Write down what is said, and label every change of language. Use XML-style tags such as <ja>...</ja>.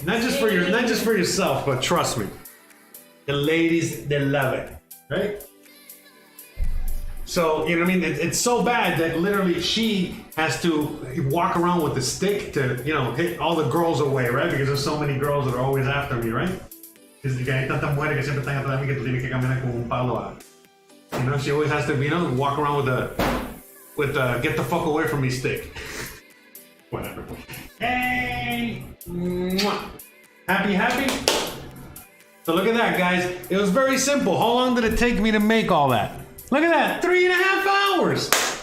<en>Not just for yourself, but trust me, the ladies, they love it, right? So, you know what I mean? It's so bad that literally she has to walk around with a stick to, you know, hit all the girls away, right? Because there's so many girls that are always after me, right? Because</en> <es>hay tantas mujeres que siempre están atrás de mí que tú tienes que caminar con un palo.</es> <en>You know, she always has to, you know, walk around with a get the fuck away from me stick. Whatever. Hey! Mwah. Happy? So look at that, guys. It was very simple. How long did it take me to make all that? Look at that, 3.5 hours.</en>